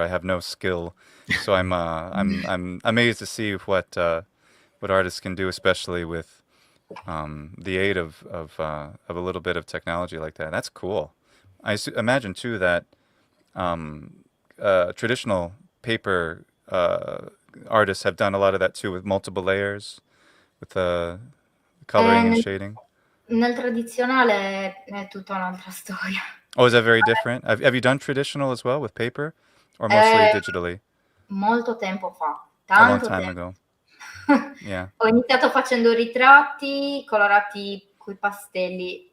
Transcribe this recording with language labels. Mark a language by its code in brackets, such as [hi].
[en] I have no skill, so I'm amazed to see what artists can do, especially with the aid of a little bit of technology like that. That's cool. I imagine too that traditional paper artists have done a lot of that too, with multiple layers, with coloring and shading. [it] Nel tradizionale è tutta un'altra storia. [en] Oh, is that very different? Have you done traditional as well with paper, or mostly digitally? [it] Molto tempo fa. [en] A long time ago. Yeah. [it] Ho iniziato facendo ritratti colorati coi pastelli.